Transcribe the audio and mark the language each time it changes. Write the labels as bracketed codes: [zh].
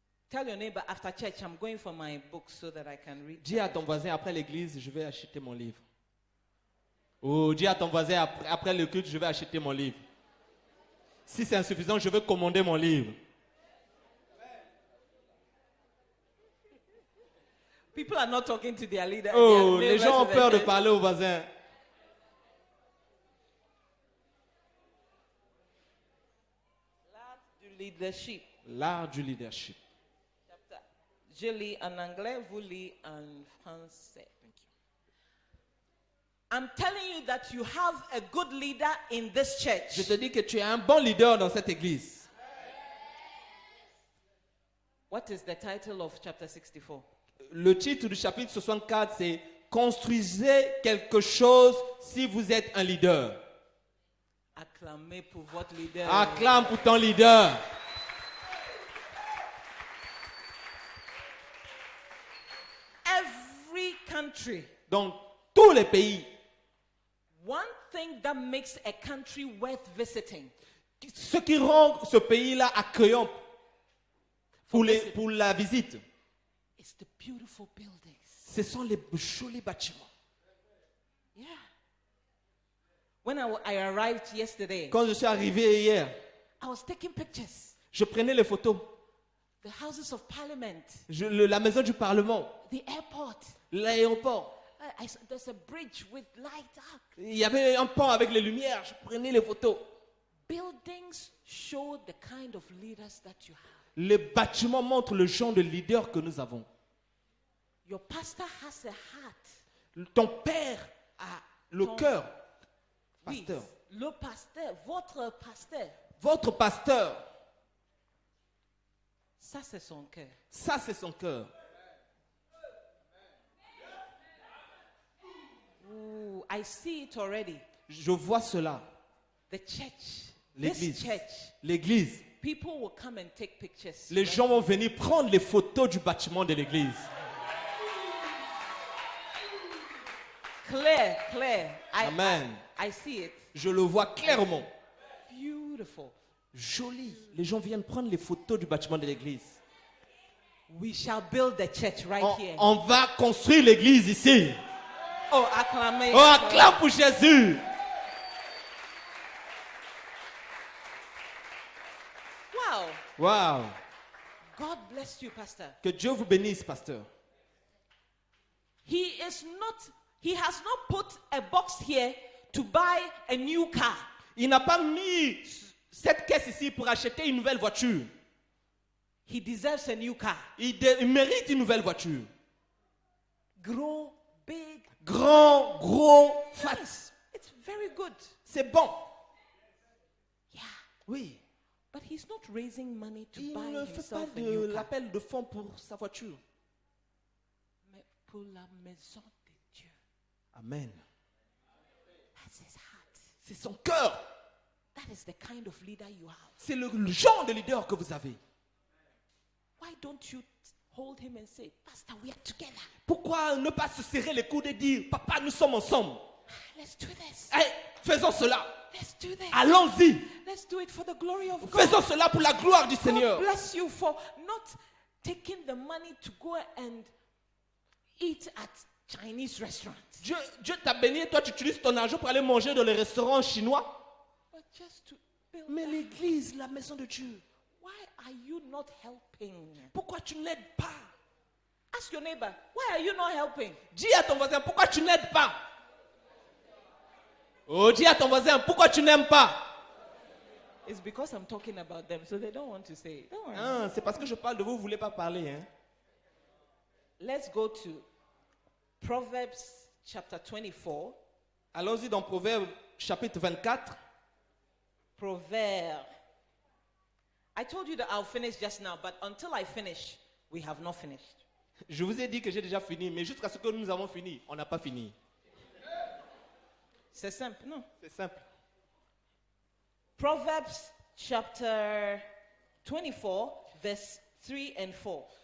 [en] Tell your neighbor, after church, I'm going for my book so that I can read. [fr] Dis à ton voisin, après l'église, je vais acheter mon livre. Ou dis à ton voisin, après le culte, je vais acheter mon livre. Si c'est insuffisant, je vais commander mon livre. [en] People are not talking to their leader. Oh, their [fr] les [en] neighbors [fr] gens ont [en] in the [fr] peur de [en] church. [fr] parler aux voisins. L'art du leadership. L'art du leadership. [en] Chapter. [fr] Je lis en anglais, vous lisez en français. [en] I'm telling you that you have a good leader in this church. [fr] Je te dis que tu es un bon leader dans cette église. [en] What is the title of chapter 64? [fr] Le titre du chapitre 64, c'est « Construisez quelque chose si vous êtes un leader Acclamez pour votre leader. ». Acclame pour ton leader. [en] Every country. [fr] Dans tous les pays, [en] One thing that makes a country worth visiting [fr] ce qui rend ce pays-là accueillant pour la visite, [en] is the beautiful buildings. [fr] ce sont les jolis bâtiments. [en] Yeah. When I arrived yesterday, [fr] Quand je suis arrivé hier, [en] I was taking pictures. [fr] je prenais les photos. [en] The Houses of Parliament, [fr] La maison du Parlement, [en] the airport. [fr] l'aéroport. [en] There's a bridge with light up. [fr] Il y avait un pont avec les lumières. Je prenais les photos. [en] Buildings show the kind of leaders that you have. [fr] Les bâtiments montrent le genre de leader que nous avons. [en] Your pastor has a heart. [fr] Ton père a le cœur. Oui, Pasteur. le pasteur, votre pasteur, Votre pasteur, ça c'est son cœur. ça c'est son cœur. [en] Ooh, I see it already. [fr] Je vois cela. [en] The church. [fr] L'église. [en] This church. [fr] L'église. [en] People will come and take pictures. [fr] Les gens vont venir prendre les photos du bâtiment de l'église. [en] Clear, clear. Amen. I see it. [fr] Je le vois clairement. [en] Beautiful. [fr] Joli. Les gens viennent prendre les photos du bâtiment de l'église. [en] We shall build the church right here. [fr] On va construire l'église ici. Oh, acclamez. Oh, acclame pour Jésus. Wow. Wow. [en] God bless you, Pastor. [fr] Que Dieu vous bénisse, pasteur. [en] He has not put a box here to buy a new car. [fr] Il n'a pas mis cette caisse ici pour acheter une nouvelle voiture. [en] He deserves a new car. [fr] Il mérite une nouvelle voiture. [en] Grow big. [fr] Grand, gros, fat. [en] Nice. It's very good. [fr] C'est bon. [en] Yeah. [fr] Oui. [en] But he's not raising money to [fr] Il [en] buy [fr] ne fait pas [en] himself a new [fr] de [en] car. [fr] l'appel de fonds pour sa voiture. Mais pour la maison de Dieu. Amen. [en] That's his heart. [fr] C'est son cœur. [en] That is the kind of leader you have. [fr] C'est le genre de leader que vous avez. [en] Why don't you hold him and say, Pastor, we are together. [fr] Pourquoi ne pas se serrer les coudes et dire, papa, nous sommes ensemble. [en] Let's do this. [fr] Hey, faisons cela. [en] Let's do this. [fr] Allons-y. [en] Let's do it for the glory of God. [fr] Faisons cela pour la gloire du [en] God [fr] Seigneur. [en] bless you for not taking the money to go and eat at Chinese restaurants. [fr] Dieu t'a béni et toi tu utilises ton argent pour aller manger dans les restaurants chinois. [en] But just to build [fr] Mais [en] that. [fr] l'église, la maison de Dieu, [en] Why are you not helping? [fr] pourquoi tu n'aides pas? [en] Ask your neighbor, why are you not helping? [fr] Dis à ton voisin, pourquoi tu n'aides pas? Oh, dis à ton voisin, pourquoi tu n'aimes pas? [en] It's because I'm talking about them, so they don't want to say it. Don't worry. [fr] Ah, c'est parce que je parle de vous, vous ne voulez pas parler. Hein? [en] Let's go to Proverbs chapter 24. [fr] Allons-y dans Proverbe chapitre 24. [en] Proverb. I told you that I'll finish just now, but until I finish, we have not finished. [fr] Je vous ai dit que j'ai déjà fini, mais jusqu'à ce que nous avons fini, on n'a pas fini. C'est simple, non? C'est simple. [en] Proverbs chapter 24, verse 3 and 4.